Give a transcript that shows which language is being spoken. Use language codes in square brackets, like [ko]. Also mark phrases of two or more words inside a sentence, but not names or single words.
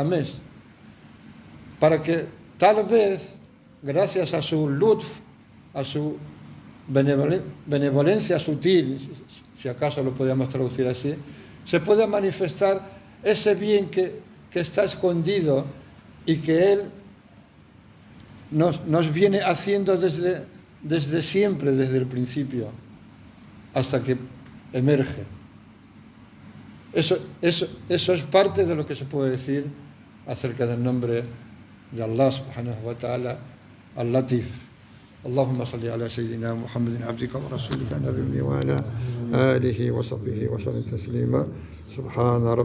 [es] mes, para que tal vez, gracias a su lutf, a su benevolencia sutil, si acaso lo podríamos traducir así, se pueda manifestar ese bien que está escondido y que Él nos viene haciendo desde siempre, desde el principio, hasta que emerge. Eso es parte de lo que se puede decir acerca del nombre de Allah [ar] سبحانه وتعالى, [es] al-Latif. [ar] اللهم صل على سيدنا محمد عبدك ورسولك النبي وعلى آله وصحبه وسلم تسليما سبحان ربك